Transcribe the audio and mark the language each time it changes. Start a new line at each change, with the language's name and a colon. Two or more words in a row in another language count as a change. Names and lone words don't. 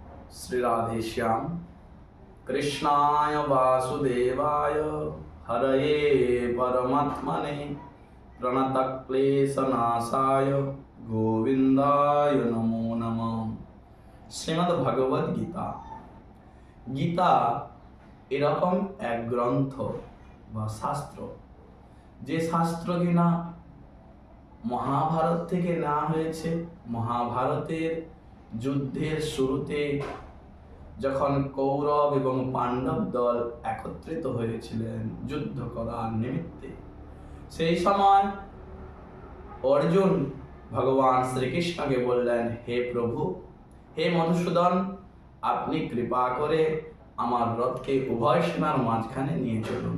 Sanskrit: श्री राधे श्याम। कृष्णाय वासुदेवाय हरये परमात्मने प्रणतक्लेशनाशाय गोविंदाय नमो नमः।
Bangla: শ্রীমদ্ ভগবদ গীতা। গীতা এরকম এক গ্রন্থ বা শাস্ত্র, যে শাস্ত্র কিনা মহাভারত থেকে নেওয়া হয়েছে। মহাভারতের যুদ্ধের শুরুতে যখন কৌরব এবং পাণ্ডব দল একত্রিত হয়েছিলেন যুদ্ধ করার নিমিত্তে, সেই সময় অর্জুন ভগবান শ্রীকৃষ্ণকে বললেন, হে প্রভু, হে মধুসূদন, আপনি কৃপা করে আমার রথকে উভয় সেনার মাঝখানে নিয়ে চলুন।